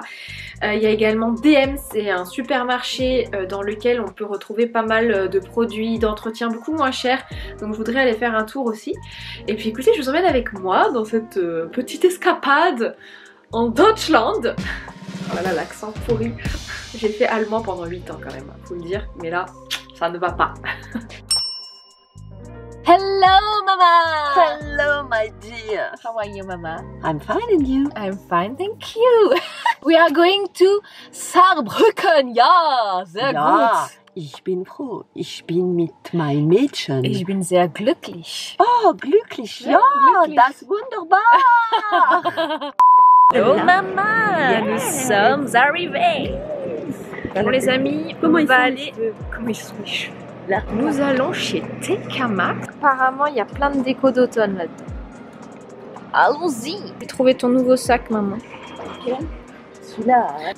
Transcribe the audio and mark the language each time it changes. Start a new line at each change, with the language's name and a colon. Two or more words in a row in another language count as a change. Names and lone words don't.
French: Il y a également DM, c'est un supermarché dans lequel on peut retrouver pas mal de produits d'entretien beaucoup moins chers. Donc je voudrais aller faire un tour aussi. Et puis écoutez, je vous emmène avec moi dans cette petite escapade en Deutschland. Voilà l'accent pourri. J'ai fait allemand pendant 8 ans quand même, faut le dire, mais là, ça ne va pas.
English: Hello, Mama! Hello, my dear. How are you, Mama? I'm fine, and you? I'm fine, thank you. We are going to Saarbrücken.
German: Ja, sehr gut. Ich bin froh. Ich bin mit meinem Mädchen. Ich bin sehr glücklich. Oh, glücklich. Ja, glücklich. das ist wunderbar.
English: Hello, Mama. Yeah,
French: nous sommes arrivés. Bon, les amis, on va aller... Comment ils sont les cheveux? Là. Nous allons chez TK Maxx. Apparemment, il y a plein de déco d'automne là-dedans. Allons-y. J'ai trouvé ton nouveau sac, maman. Celui-là.